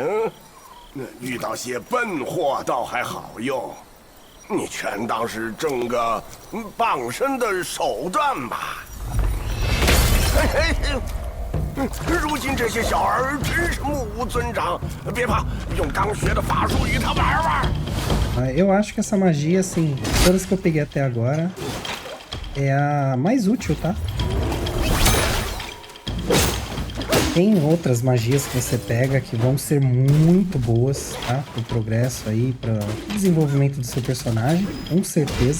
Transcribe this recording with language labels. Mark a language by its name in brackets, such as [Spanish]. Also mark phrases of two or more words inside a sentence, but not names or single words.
[Chinese] 遇到些笨货倒还好用，你全当是挣个傍身的手段吧。嘿嘿，如今这些小儿真是目无尊长，别怕，用刚学的法术与他玩玩。 [Portuguese] Eu acho que essa magia, assim, todas que eu peguei até agora, é a mais útil, tá? Tem outras magias que você pega que vão ser muito boas, tá? Pro progresso aí, para desenvolvimento do seu personagem, com certeza.